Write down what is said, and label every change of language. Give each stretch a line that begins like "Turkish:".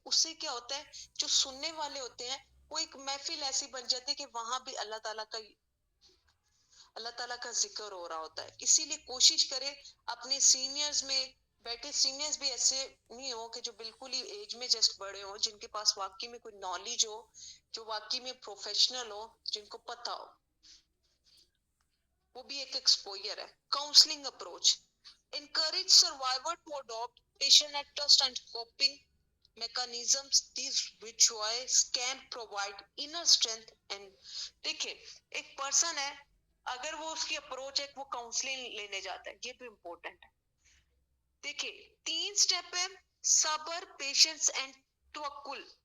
Urdu: اس سے کیا ہوتا ہے, جو سننے والے ہوتے ہیں وہ ایک محفل ایسی بن جاتی ہے کہ وہاں بھی اللہ تعالیٰ کا ذکر ہو رہا ہوتا ہے. اسی لیے کوشش کرے اپنے سینئرز میں بیٹھے, سینئرز بھی ایسے نہیں ہو کہ جو بالکل ہی ایج میں جسٹ بڑے ہوں, جن کے پاس واقعی میں کوئی نالج ہو, جو واقعی میں پروفیشنل ہو, جن کو پتا ہو. وہ بھی ایک ایکسپوئر ہے.
English: Counselling approach, encourage survivor to adopt patient and trust and coping mechanisms. These rituals can provide inner strength and
Urdu: دیکھیں, ایک پرسن ہے, اگر وہ اس کی اپروچ ہے وہ کاؤنسلنگ لینے جاتا ہے, یہ بھی امپورٹنٹ ہے. دیکھیں 3 سٹیپ ہے, صبر, پیشنس اینڈ توکل.